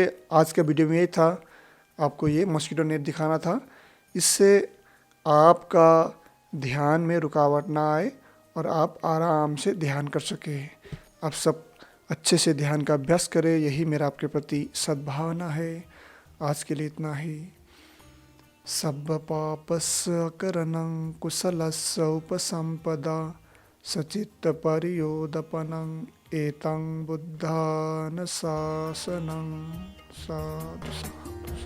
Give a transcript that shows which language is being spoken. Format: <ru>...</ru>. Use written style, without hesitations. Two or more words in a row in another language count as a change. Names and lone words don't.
<hi>आज का वीडियो में यही था, आपको ये</hi> <en>mosquito net</en> <hi>दिखाना था। इससे आपका ध्यान में रुकावट ना आए और आप आराम से ध्यान कर सके। आप सब अच्छे से ध्यान का अभ्यास करें, यही मेरा आपके प्रति सद्भावना है। आज के लिए इतना ही।</hi> <pi>सब्ब पापस्य करणं कुशलस्य उपसम्पदा सचित्त परियोदपनं एतं बुद्धानुशासनं साधु।</pi>